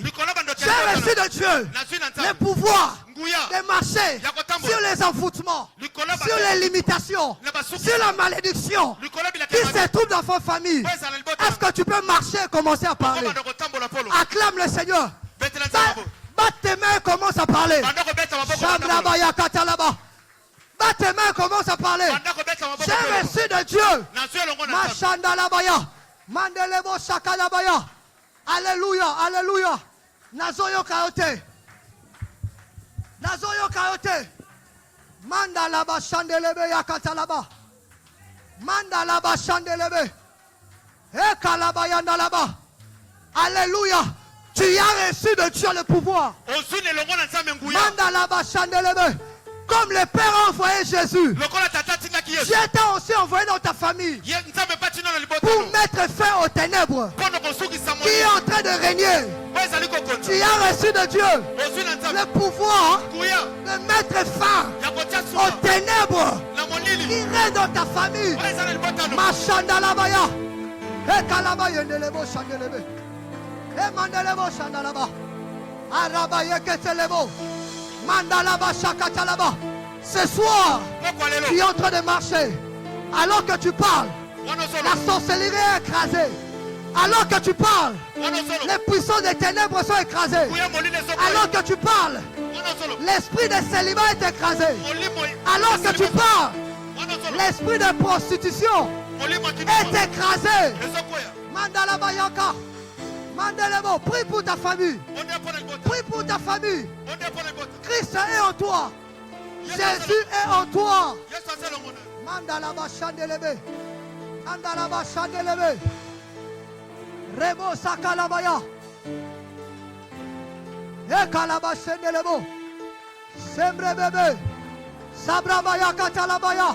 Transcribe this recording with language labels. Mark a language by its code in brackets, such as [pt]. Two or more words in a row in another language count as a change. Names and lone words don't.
[fr] J'ai reçu de Dieu le pouvoir de marcher sur les envoûtements, sur les limitations, sur la malédiction qui se trouve dans votre famille. Est-ce que tu peux marcher et commencer à parler? Acclame le Seigneur. Bat tes mains et commence à parler. Bat tes mains et commence à parler. J'ai reçu de Dieu. Machandalabaya. Mandelebo Shakalabaya. Alléluia, alléluia. Nazoyo Kayote. Nazoyo Kayote. Mandalaba Shandelebe Yakatalaba. Mandalaba Shandelebe. Ekalabaya Ndalaba. Alléluia. Tu as reçu de Dieu le pouvoir. Mandalaba Shandelebe. Comme le Père a envoyé Jésus, Dieu t'a aussi envoyé dans ta famille pour mettre fin aux ténèbres qui est en train de régner. Tu as reçu de Dieu le pouvoir de mettre fin aux ténèbres qui règnent dans ta famille. Machandalabaya. Et kalabaya ndelebo shandelebe. Et mandelebo shandalaba. Arabaye ketelebo. Mandalaba Shakatalaba. Ce soir, tu es en train de marcher. Alors que tu parles, la sorcellerie est écrasée. Alors que tu parles, les puissances des ténèbres sont écrasées. Alors que tu parles, l'esprit de célibat est écrasé. Alors que tu parles, l'esprit de prostitution est écrasé. Mandalaba Yaka. Mandelebo, prie pour ta famille. Prie pour ta famille. Christ est en toi. Jésus est en toi. Mandalaba Shandelebe. Mandalaba Shandelebe. Rebo Sakalabaya. Ekalaba Shandelebo. Sembre bébé. Sabrabaya Katalabaya.